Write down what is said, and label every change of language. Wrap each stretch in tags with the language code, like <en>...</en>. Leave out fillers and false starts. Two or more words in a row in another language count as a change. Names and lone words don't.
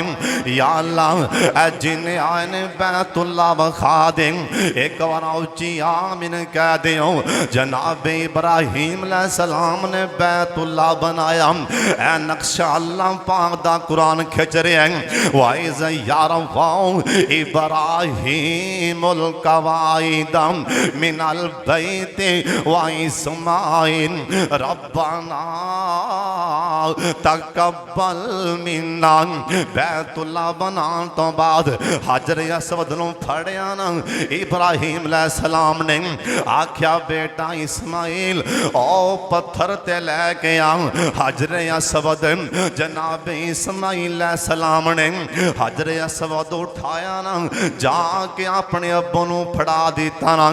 <pa>یا اللہ جنہیں آئے بیت اللہ بکھا دے، ایک بار اچی آمین کہہ دیو. جناب ابراہیم علیہ السلام نے بیت اللہ بنایا، اے نقشہ اللہ پاک دا قرآن کھچ رہا ہے.</pa> <ar>وإذ يرفع إبراهيم القواعد من البيت وإسماعيل ربنا تقبل منا.</ar> <pa>بیت اللہ بنانے تو بعد حجر اسود نوں پھڑیا نا ابراہیم علیہ السلام نے آکھیا، بیٹا اسماعیل او پتھر تے لے کے آ. حجر اسود جناب اسماعیل علیہ السلام نے حجر اسود اٹھایا نا، جا کے اپنے ابو نوں پھڑا دتا نا.</pa>